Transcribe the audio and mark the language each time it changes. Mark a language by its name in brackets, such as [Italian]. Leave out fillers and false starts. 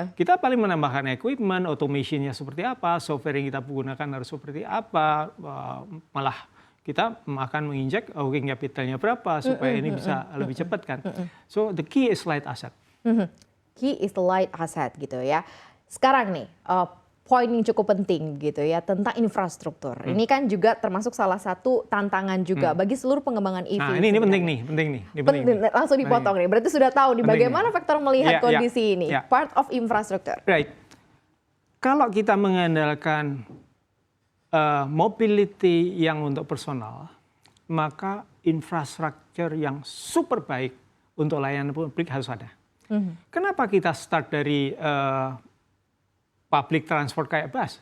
[Indonesian] Kita paling menambahkan equipment, automationnya seperti apa, software yang kita gunakan harus seperti apa, malah kita akan menginjek working capitalnya berapa supaya ini bisa lebih cepat kan. [English] So the key is light asset. Key is the light asset [Indonesian] gitu ya. Sekarang nih, poin yang cukup penting gitu ya tentang infrastruktur. Ini kan juga termasuk salah satu tantangan juga bagi seluruh pengembangan EV. Nah, ini penting nih. Ini penting nih. Langsung dipotong nih. Berarti sudah tahu nih bagaimana Vector melihat kondisi ini. [English] Part of infrastructure. Right. [Indonesian] Kalau kita mengandalkan mobility yang untuk personal, maka infrastruktur yang super baik untuk layanan publik harus ada. Kenapa kita start dari public transport kayak bus?